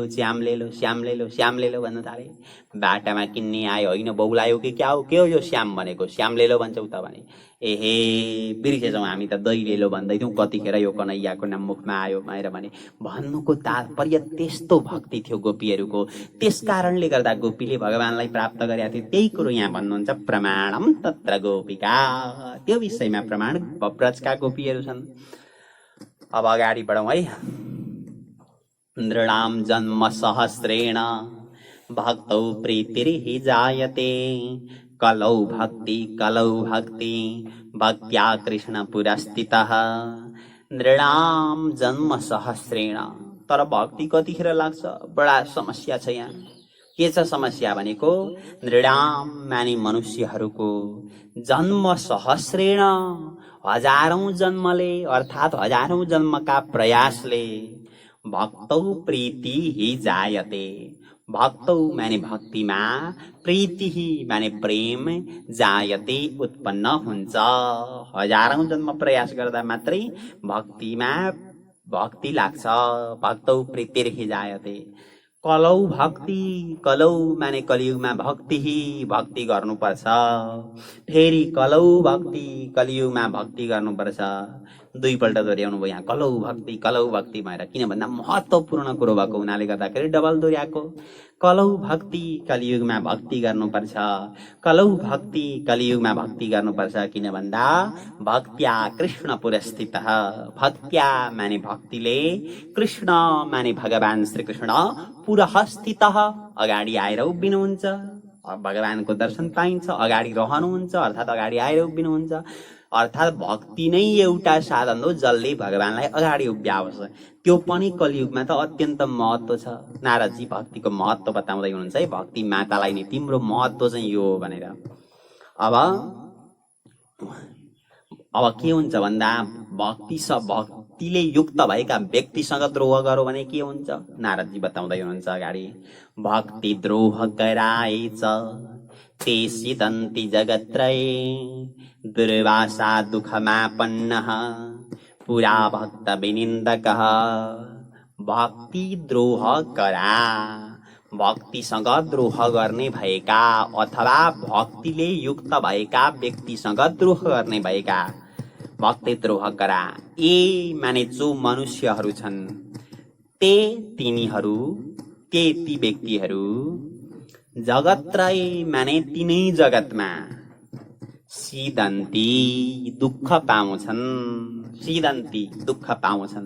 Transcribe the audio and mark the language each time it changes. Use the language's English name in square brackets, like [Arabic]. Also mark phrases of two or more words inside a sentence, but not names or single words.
[Nepali] लेलो भन्न थाले बाटामा किन्ने आयो होइन बौलायो कि क्या हो के हो यो श्याम भनेको श्याम लेलो भन्छौ त भने एहे बिर्सेछौँ हामी त दही लेलो भन्दै थियौँ कतिखेर यो कन्हैयाको नाम मुखमा आयो भनेर भने भन्नुको तात्पर्य त्यस्तो भक्ति थियो गोपीहरूको त्यस कारणले गर्दा गोपीले भगवानलाई प्राप्त गरेका थिए त्यही कुरो यहाँ भन्नुहुन्छ [Sanskrit] प्रमाणम तत्र गोपिका [Nepali] त्यो विषयमा प्रमाण ब्रजका गोपीहरू छन् अब अगाडि बढौँ है [Sanskrit] नृणाम जन्म सहस्रेण भक्तौ प्रीतिर्हि जायते कलौ भक्ति भक्त्या कृष्ण पुरस्थितः नृणाम जन्म सहस्रेण [Nepali] तर भक्ति कतिखेर लाग्छ बडा समस्या छ यहाँ के छ समस्या भनेको नृणाम माने मनुष्यहरूको [Sanskrit] जन्म सहस्रेण [Nepali] हजारौं जन्मले अर्थात् हजारौं जन्मका प्रयासले [Sanskrit] भक्तौ प्रीति हि जायते भक्तौ [Nepali] माने भक्तिमा प्रीति माने प्रेम जायते उत्पन्न हुन्छ हजारौं जन्म प्रयास गर्दा मात्रै भक्तिमा भक्ति लाग्छ [Sanskrit] भक्तौ प्रीतिर्हि जायते [Nepali] कलौ माने कलियुगमा भक्ति गर्नुपर्छ फेरि कलौ भक्ति कलियुगमा भक्ति गर्नुपर्छ दुईपल्ट दोहोऱ्याउनु भयो यहाँ कलौ भक्ति भएर। किन भन्दा महत्त्वपूर्ण कुरो भएको हुनाले गर्दाखेरि डबल दोहोऱ्याएको। कलौ भक्ति कलियुगमा भक्ति गर्नुपर्छ, कलौ भक्ति कलियुगमा भक्ति गर्नुपर्छ। किन भन्दा [Sanskrit] भक्त्या कृष्ण पुरस्थितः, [Nepali] भक्त्या माने भक्तिले, कृष्ण माने भगवान श्रीकृष्ण पुरस्थितः अगाडि आएर उभिनुहुन्छ। भगवानको दर्शन पाइन्छ, अगाडि रहनुहुन्छ अर्थात् अगाडि आएर उभिनुहुन्छ। अर्थात् भक्ति नै एउटा साधन हो जसले भगवानलाई अगाडि उभ्याउँछ। त्यो पनि कलियुगमा त अत्यन्त महत्त्व छ। नारदजी भक्तिको महत्त्व बताउँदै हुनुहुन्छ है, भक्ति मातालाई नै तिम्रो महत्त्व चाहिँ यो हो भनेर। अब के हुन्छ भन्दा भक्तिले युक्त भएका व्यक्तिसँग द्रोह गरौँ भने के हुन्छ? नारदजी बताउँदै हुनुहुन्छ अगाडि। [Sanskrit] भक्ति द्रोह गराएछ ते सिदन्ति जगत्त्रये, दुर्वासा दुःखमापन्नः पुरा भक्त विनिन्दकः। भक्ति द्रोह गरा, [Nepali] भक्तिसँग द्रोह गर्ने भएका अथवा भक्तिले युक्त भएका व्यक्तिसँग द्रोह गर्ने भएका, [Sanskrit] भक्ति द्रोह गरा। [Nepali] ए माने जो मनुष्यहरू छन्, ते तिनीहरू, ते ती व्यक्तिहरू, जगत्त्रय माने तिनै जगतमा, सिदन्ती दुःख पाउँछन्, सिदन्ती दुःख पाउँछन्।